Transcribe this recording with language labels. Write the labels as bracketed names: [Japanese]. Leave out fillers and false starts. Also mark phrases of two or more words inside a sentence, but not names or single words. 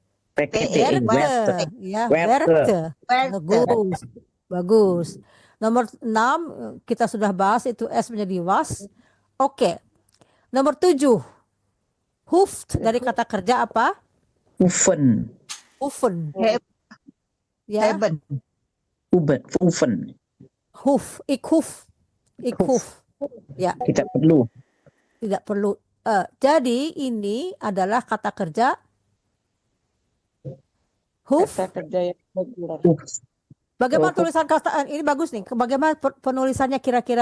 [Indonesian] Ya, werte. Bagus. Nomor 6 kita sudah bahas, itu S menjadi was. Oke. Nomor 7. Hoeft dari kata kerja apa? Oefen. Ya. Oefen. [Dutch] Hoef. Ik hoef. [Indonesian] Ya. Tidak perlu. Jadi ini adalah kata kerja hoef. Kata kerja yang regular. Bagaimana tulisan kata ini? Bagus nih. Bagaimana penulisannya kira-kira?